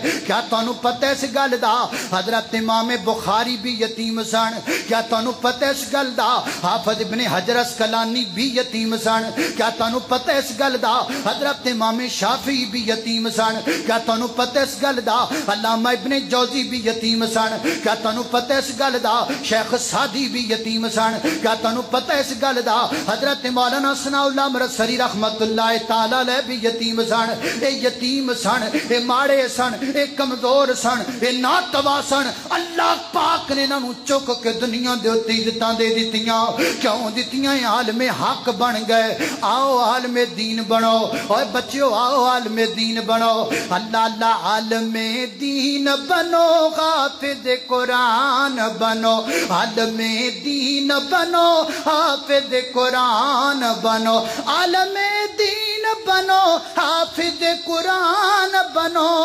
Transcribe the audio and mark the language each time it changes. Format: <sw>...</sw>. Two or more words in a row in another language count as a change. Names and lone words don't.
<pa>کیا تانوں پتہ ہے اس گل دا حضرت امام بخاری بھی یتیم سن, کیا تانوں پتہ ہے اس گل دا حافظ ابن حجر اسقلانی بھی یتیم سن, کیا تانوں پتہ ہے اس گل دا حضرت امام شافعی بھی یتیم سن, کیا تانوں پتہ ہے اس گل دا علامہ ابن جوزی بھی یتیم سن, کیا تانوں پتہ ہے اس گل دا شیخ سعدی بھی یتیم سن, کیا تانوں پتہ ہے اس گل دا حضرت مولانا ثناء اللہ مرسری رحمت اللہ تعالی علیہ بھی یتیم سن. اے یتیم سن, اے ماڑے سن, اے کمزور سن, اے ناتوا سن. اللہ پاک نے انہاں نوں چک کے دنیا دے اوتے عزتاں دے دتیاں, کیوں دتیاں؟ عالم حق بن گئے. آؤ عالم دین بنو, اوے بچیو آؤ عالم دین بنو. اللہ اللہ عالم دین بنو, حافظ قرآن بنو, عالم دین بنو, حافظ قرآن بنو, عالم دین بنو, حافظ قرآن بنو.</pa>